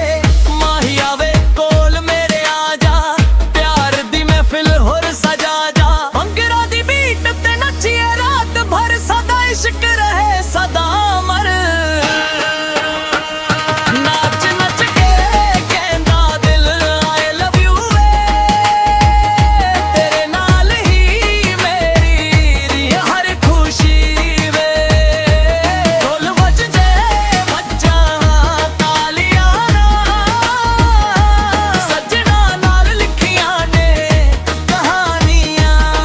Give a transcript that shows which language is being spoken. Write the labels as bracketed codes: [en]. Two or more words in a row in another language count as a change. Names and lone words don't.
[pa] ਮਾਹੀਆ ਵੇ ਕੋਲ ਮੇਰੇ ਆ ਜਾ, ਪਿਆਰ ਦੀ ਮਹਿਫ਼ਿਲ ਹੋਰ ਸਜਾ ਜਾ। ਭੰਗੜਾ ਦੀ ਬੀਟ ਤੇ ਨੱਚੀਏ ਰਾਤ ਭਰ, ਸਦਾ ਇਸ਼ਕ ਰਹੇ ਸਦਾ ਅਮਰ। ਨਾਚ ਨੱਚ ਕੇ ਕਹਿੰਦਾ ਦਿਲ [en] I love you [pa] ਵੇ, ਤੇਰੇ ਨਾਲ ਹੀ ਮੇਰੀ ਹਰ ਖ਼ੁਸ਼ੀ ਵੇ। ਢੋਲ ਬੱਜ ਜੇ ਮੱਜਾਂ ਤਾਲੀਆਂ ਨਾਲ, ਸਜਨਾ ਨਾਲ ਲਿਖੀਆਂ ਨੇ ਕਹਾਣੀਆਂ।